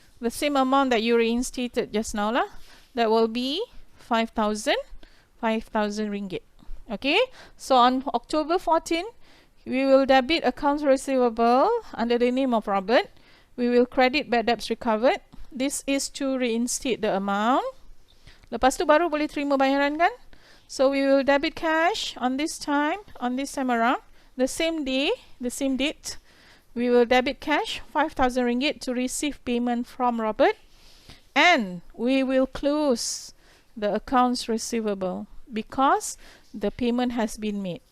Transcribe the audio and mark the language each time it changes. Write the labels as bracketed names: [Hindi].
[English] The same amount that you reinstated just now lah. That will be 5,000 ringgit. Okay. So on October 14, we will debit accounts receivable under the name of Robert. We will credit bad debts recovered. This is to reinstate the amount. [Malay] Lepas tu baru boleh terima bayaran kan? [English] So we will debit cash on this time around. The same day, the same date, we will debit cash 5,000 ringgit to receive payment from Robert. And we will close the accounts receivable because the payment has been made.